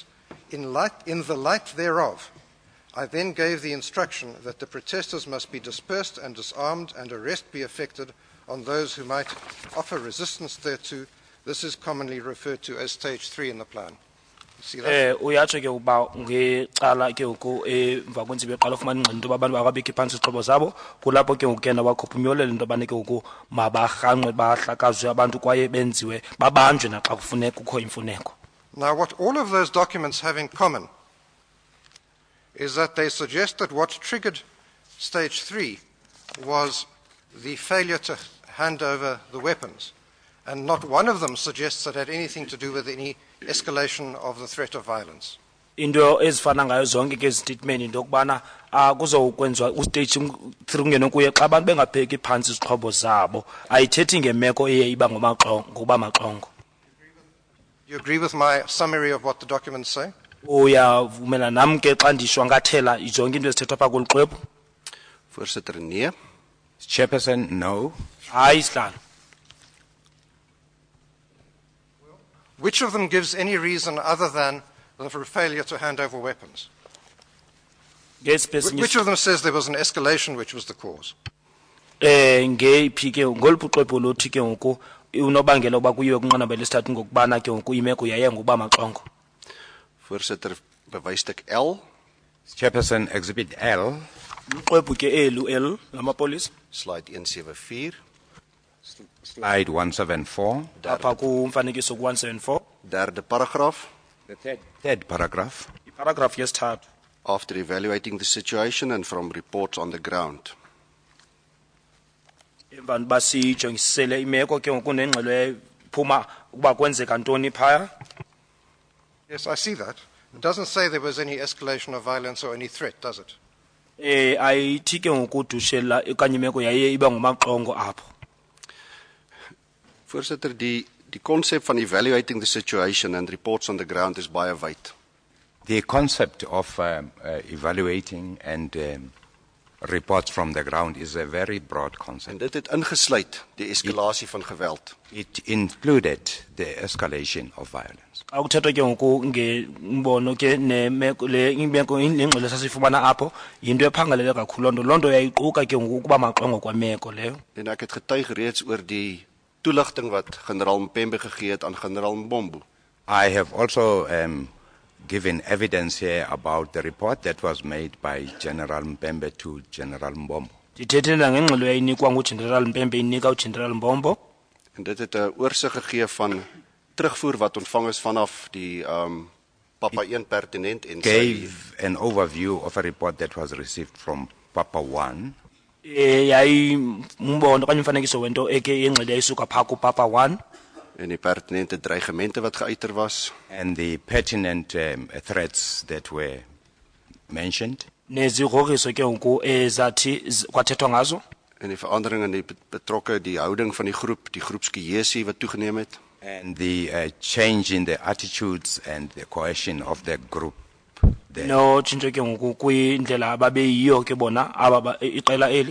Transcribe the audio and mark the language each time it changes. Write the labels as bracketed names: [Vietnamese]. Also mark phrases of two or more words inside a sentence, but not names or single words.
[English] In the light thereof, I then gave the instruction that the protesters must be dispersed and disarmed and arrest be effected on those who might offer resistance thereto. This is commonly referred to as Stage 3 in the plan. See that? [Xhosa] Uyatsho ke uba ngecala ke ngoku emva kwentsimbi eqala ufumana ingxelo into abantu bakabekhi phantsi izixhobo zabo kulapho ke ngoku kena wakhupha umyolelo into yobana ke ngoku mabarhanqwe bahlakazwe abantu kwaye benziwe babanjwe naxa kukho imfuneko. [English] Now what all of those documents have in common is that they suggest that what triggered Stage 3 was the failure to hand over the weapons. And not one of them suggests that it had anything to do with any escalation of the threat of violence. [Xhosa] Into ezifana ngayo zonke ke statement into yokubana kuzokwenziwa ustage 3 ungene kuye xa abantu bengabheki phantsi izixhobo zabo ayithethi ngemeko eye iba ngoba maxongo. [English] You agree with my summary of what the documents say? [Xhosa] Uyavumela nam ke xa ndishwankathela zonke into ezithethwa phaa kolu xwebhu? [Afrikaans] Voorsitter, nee. [English] Chairperson, no. [Xhosa] Hayi sihlalo. [English] Which of them gives any reason other than the failure to hand over weapons? Which of them says there was an escalation which was the cause? [Xhosa] Ngeyiphi ke ngoluphi uxwebhu lothi ke ngoku unobangela ukuba kuyiwe kunqanaba lesithathu ngokubana ke ngoku imeko yaye ngokuba maxongo? [Afrikaans] Voorsitter, bewysstuk L. [English] Chairperson, Exhibit L. [Xhosa] Uxwebhu ke L lamapolisa. [English] Slide 174. Slide 174. [Xhosa] Apha kumfanekiso ku-174. [Afrikaans] Derde paragraaf. [English] The third paragraph. [Xhosa] Paragraph yesithathu. [English] After evaluating the situation and from reports on the ground. [Xhosa] Emva ntoba sijongisisele imeko ke ngoku nengxelo ephuma ukuba kwenzeka ntoni phaya. [English] Yes, I see that. It doesn't say there was any escalation of violence or any threat, does it? [Xhosa] Ayithi ke ngoku dushela okanye imeko yaye iba ngumaxongo apho. [Afrikaans] Voorsitter, die concept van [English] evaluating the situation and reports on the ground [Afrikaans] is baie wyd. [English] The concept of evaluating and reports from the ground is a very broad concept. [Afrikaans] En dit het ingesluit die eskalasie van geweld. [English] It included the escalation of violence. [Xhosa] Akuthethwa ke ngoku ngembono ke nemeko le imeko ingxelo esasifumana apho yinto ephangalele kakhulu loo nto yayiquka ke ngoku ukuba maxongo kwameko leyo. [Afrikaans] En ek het getuig reeds oor die toelichting wat generaal Mpembe gegee het aan generaal Mbombo. [English] I have also given evidence here about the report that was made by General Mpembe to General Mbombo. [Xhosa] Ndithethela ngengxelo yayinikwa nguGeneral Mpembe inika uGeneral Mbombo. [Afrikaans] En dit het 'n oorsig gegee van terugvoer wat ontvang is vanaf die Papa 1 pertinent en [English] gave an overview of a report that was received from Papa 1. [Xhosa] yayi umbono okanye umfanekiso wento eke ingxile isuka pha kuPapa 1 [Afrikaans] en die pertinente dreigemente wat geuiter was [English] and the pertinent threats that were mentioned. [Xhosa] nezigoriso ke ngoku ezathi kwathethwa ngazo [Afrikaans] en die verandering in die betrokke die houding van die groepsgehesie wat toegeneem het. [English] And the change in the attitudes and the cohesion of the group there. [Xhosa] no tshintsho ke ngoku kwindlela ababeyiyo ke bona aba iqela eli.